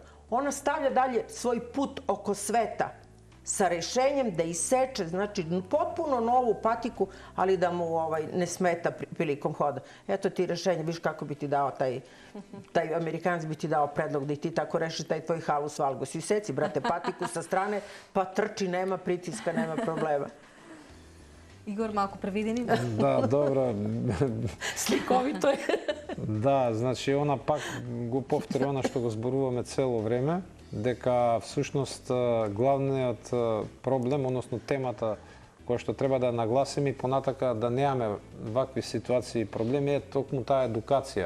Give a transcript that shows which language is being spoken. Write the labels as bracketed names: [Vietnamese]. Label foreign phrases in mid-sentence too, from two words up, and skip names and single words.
[Serbian] Ona stavlja dalje svoj put oko sveta sa rešenjem da iseče, znači potpuno novu patiku, ali da mu ne smeta prilikom hoda. Eto ti rešenje, viš kako bi ti dao taj Amerikanac bi ti dao predlog da i ti tako reši taj tvoj halus valgus. I seci, brate, patiku sa strane, pa trči, nema pritiska, nema problema. [Macedonian] Игор, малку превидени? Да, добро. Сликовито е. Да, значи, она пак го повтори она што го зборуваме цело време, дека всушност главниот проблем, односно темата која што треба да нагласиме и понатака да немаме вакви ситуации и проблеми е токму таа едукација.